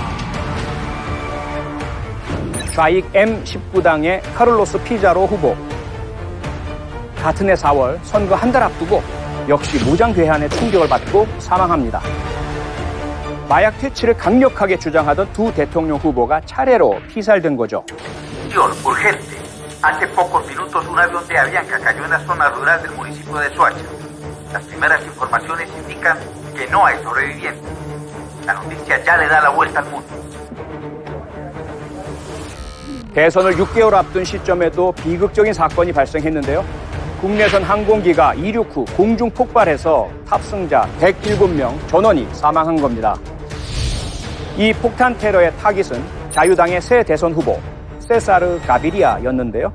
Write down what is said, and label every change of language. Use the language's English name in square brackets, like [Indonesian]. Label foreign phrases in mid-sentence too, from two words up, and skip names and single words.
[Korean] 좌익 M19당의 카를로스 피자로 후보. 같은 해 4월 선거 한 달 앞두고 역시 무장 괴한의 충격을 받고 사망합니다. 마약 퇴치를 강력하게 주장하던 두 대통령 후보가 차례로 피살된 거죠. [Spanish] Urgente. Hace pocos minutos un avión de Avianca cayó en la zona rural del municipio de Soacha. Las primeras informaciones indican que no hay sobrevivientes. La noticia ya le da la vuelta al mundo. [Korean] 대선을 6개월 앞둔 시점에도 비극적인 사건이 발생했는데요. 국내선 항공기가 이륙 후 공중 폭발해서 탑승자 107명 전원이 사망한 겁니다. 이 폭탄 테러의 타깃은 자유당의 새 대선 후보 세사르 가비리아였는데요.